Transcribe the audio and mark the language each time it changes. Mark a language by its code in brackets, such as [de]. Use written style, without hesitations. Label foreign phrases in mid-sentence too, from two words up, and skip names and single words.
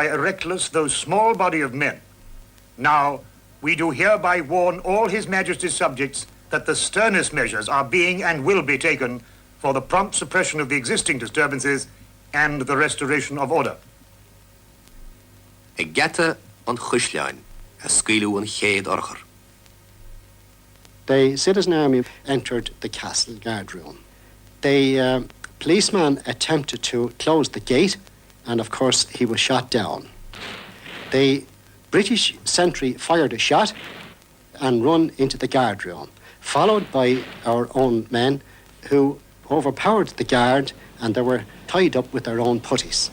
[en] a reckless though small body of men, now we do hereby warn all His Majesty's subjects that the sternest measures are being and will be taken for the prompt suppression of the existing disturbances and the restoration of order. [ga] Ag gata an chuisleáin, a scaoileadh an chéad orchar. [en] The citizen army entered the castle guard room. The policeman attempted to close the gate, and of course he was shot down. The British sentry fired a shot and run into the guard room, followed by our own men who overpowered the guard, and they were tied up with their own puttees.